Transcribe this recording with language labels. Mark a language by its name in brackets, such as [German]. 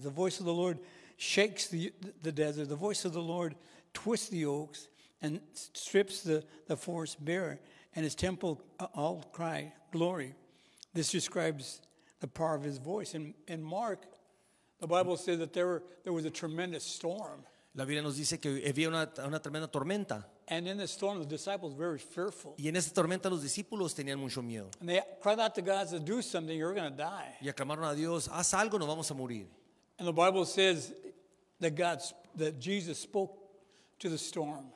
[English] The voice of the Lord shakes the desert. The voice of the Lord twists the oaks and strips the forest bare. And his temple all cry, glory. This describes the power of his voice. In Mark, the Bible says that there was a tremendous storm. [Spanish] La Biblia nos dice que había una tremenda tormenta. [English] And in the storm, the disciples were very fearful. [Spanish] Y en esta tormenta los discípulos tenían mucho miedo. [English] And they cried out to God to do something, you're going to die. [Spanish] Y aclamaron a Dios, haz algo, nos vamos a morir. [English] And the Bible says that Jesus spoke to the storm.